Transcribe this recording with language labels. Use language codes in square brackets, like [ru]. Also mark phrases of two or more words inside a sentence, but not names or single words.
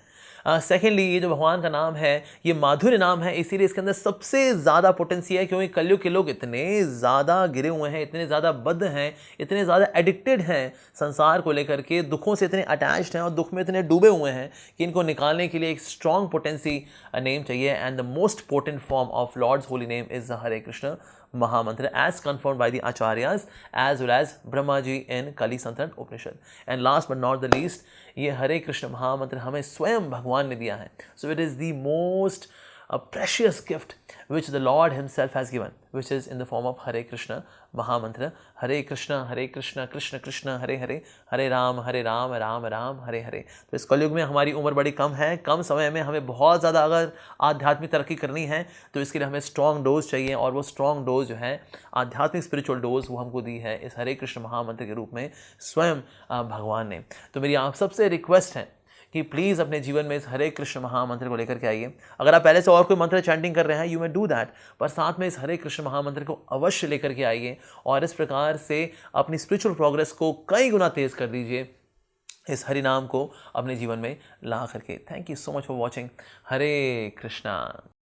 [hi] सेकेंडली, ये जो भगवान का नाम है ये माधुर्य नाम है, इसीलिए इसके अंदर सबसे ज़्यादा पोटेंसी है, क्योंकि कलयुग के लोग इतने ज़्यादा गिरे हुए हैं, इतने ज़्यादा बद्ध हैं, इतने ज़्यादा एडिक्टेड हैं संसार को लेकर के, दुखों से इतने अटैच्ड हैं और दुख में इतने डूबे हुए हैं कि इनको निकालने के लिए एक [en] strong potency name [hi] चाहिए। [en] And the most potent form of Lord's holy name is the Hare Krishna Mahamantra, as confirmed by the acharyas as well as Brahma ji in Kali Santan Upanishad. And last but not the least, [hi] ये हरे कृष्ण महामंत्र हमें स्वयं भगवान ने दिया है। [en] So it is the most precious gift which the Lord himself has given, which is in the form of Hare Krishna Mahamantra, [sa] Hare Krishna कृष्ण कृष्ण हरे हरे, हरे राम राम राम हरे हरे। [hi] तो इस कलयुग में हमारी उम्र बड़ी कम है, कम समय में हमें बहुत ज़्यादा अगर आध्यात्मिक तरक्की करनी है तो इसके लिए हमें [en] strong dose [hi] चाहिए, और वो [en] strong dose [hi] जो है आध्यात्मिक [en] spiritual dose, [hi] वो हमको दी है इस हरे कृष्ण महामंत्र के रूप में स्वयं भगवान ने। तो मेरी आप सबसे रिक्वेस्ट है कि प्लीज़ अपने जीवन में इस हरे कृष्ण महामंत्र को लेकर के आइए। अगर आप पहले से और कोई मंत्र चैंटिंग कर रहे हैं, [en] you may do that, [hi] पर साथ में इस हरे कृष्ण महामंत्र को अवश्य लेकर के आइए, और इस प्रकार से अपनी [en] spiritual progress [hi] को कई गुना तेज़ कर दीजिए इस हरि नाम को अपने जीवन में ला करके। [en] Thank you so much for watching. हरे कृष्णा।